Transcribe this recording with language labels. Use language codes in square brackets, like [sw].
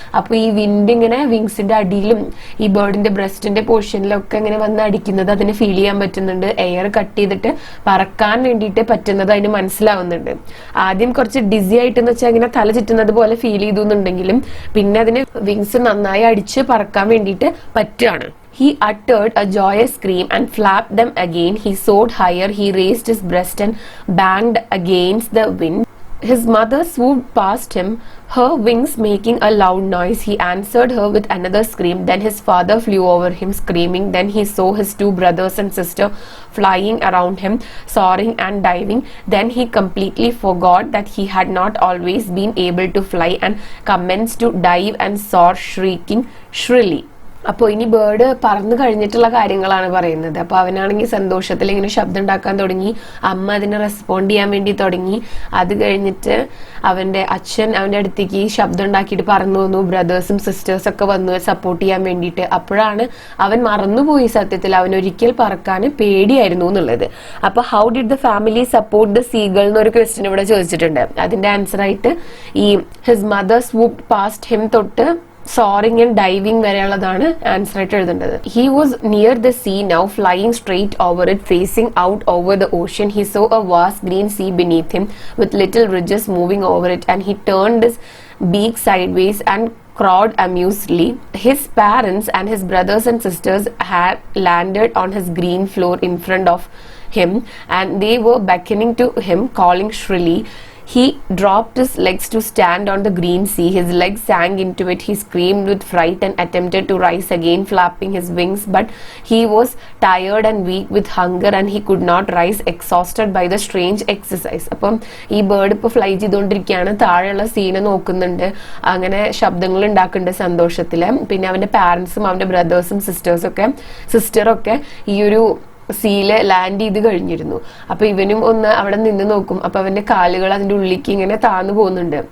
[ml] അപ്പൊ ഈ വിൻഡ് ഇങ്ങനെ വിങ്സിന്റെ അടിയിലും ഈ ബേർഡിന്റെ ബ്രസ്റ്റിന്റെ പോർഷനിലൊക്കെ ഇങ്ങനെ വന്ന് അടിക്കുന്നത് അതിന് ഫീൽ ചെയ്യാൻ പറ്റുന്നുണ്ട്. എയർ കട്ട് ചെയ്തിട്ട് പറക്കാൻ വേണ്ടിയിട്ട് പറ്റുന്നത് അതിന് മനസ്സിലാവുന്നുണ്ട്. ആദ്യം കുറച്ച് ഡിസി ആയിട്ടെന്ന് വെച്ചാൽ ഇങ്ങനെ തല ചുറ്റുന്നത് പോലെ ഫീൽ ചെയ്തു എന്നുണ്ടെങ്കിലും പിന്നെ അതിന് വിങ്സ് നന്നായി അടിച്ച് പറക്കാൻ വേണ്ടിയിട്ട് പറ്റുകയാണ്. [en] He uttered a joyous scream and flapped them again. He soared higher. He raised his breast and banged against the wind. His mother swooped past him, her wings making a loud noise. He answered her with another scream. Then his father flew over him, screaming. Then he saw his two brothers and sister flying around him, soaring and diving. Then he completely forgot that he had not always been able to fly and commenced to dive and soar, shrieking shrilly. [ml] അപ്പോൾ ഇനി bird പറന്നു കഴിഞ്ഞിട്ടുള്ള കാര്യങ്ങളാണ് പറയുന്നത്. അപ്പോൾ അവനാണെങ്കിൽ സന്തോഷത്തിൽ ഇങ്ങനെ ശബ്ദം ഉണ്ടാക്കാൻ തുടങ്ങി, അമ്മ അതിനെ റെസ്പോണ്ട് ചെയ്യാൻ വേണ്ടി തുടങ്ങി. അത് കഴിഞ്ഞിട്ട് അവന്റെ അച്ഛൻ അവന്റെ അടുത്തേക്ക് ശബ്ദം ഉണ്ടാക്കിയിട്ട് പറന്നു വന്നു, ബ്രദേഴ്സും സിസ്റ്റേഴ്സും ഒക്കെ വന്നു സപ്പോർട്ട് ചെയ്യാൻ വേണ്ടിയിട്ട്. അപ്പോഴാണ് അവൻ മറന്നുപോയി സത്യത്തിൽ അവൻ ഒരിക്കൽ പറക്കാൻ പേടിയായിരുന്നു എന്നുള്ളത്. അപ്പൊ [en] how did the family support the seagull [ml] എന്നൊരു ക്വസ്റ്റ്യൻ ഇവിടെ ചോദിച്ചിട്ടുണ്ട്. അതിന്റെ ആൻസർ ആയിട്ട് ഈ [en] his mother swooped past him [ml] തൊട്ട് [en] soaring and diving [ml] വരെയുള്ളതാണ് ആൻസർ ആയിട്ട് എഴുതേണ്ടത്. [en] He was near the sea now, flying straight over it, facing out over the ocean. He saw a vast green sea beneath him with little ridges moving over it, and he turned his beak sideways and crowed amusedly. His parents and his brothers and sisters had landed on his green floor in front of him, and they were beckoning to him, calling shrilly. He dropped his legs to stand on the green sea. His legs sank into it. He screamed with fright and attempted to rise again, flapping his wings, but he was tired and weak with hunger, and he could not rise, exhausted by the strange exercise. [ml] അപ്പം ഈ bird ഇപ്പോൾ fly ചെയ്തുകൊണ്ടിരിക്കുകയാണ്, താഴെയുള്ള സീനെ നോക്കുന്നുണ്ട്, അങ്ങനെ ശബ്ദങ്ങൾ ഉണ്ടാക്കുന്നുണ്ട് സന്തോഷത്തില്. പിന്നെ അവന്റെ പാരന്റ്സും അവന്റെ ബ്രദേഴ്സും സിസ്റ്ററൊക്കെ ഈ ഒരു സീല് ലാൻഡ് ചെയ്ത് കഴിഞ്ഞിരുന്നു. അപ്പൊ ഇവനും ഒന്ന് അവിടെ നിന്ന് നോക്കും. അപ്പൊ അവന്റെ കാലുകൾ അതിന്റെ ഉള്ളിലേക്ക് ഇങ്ങനെ താന്നു പോകുന്നുണ്ട്.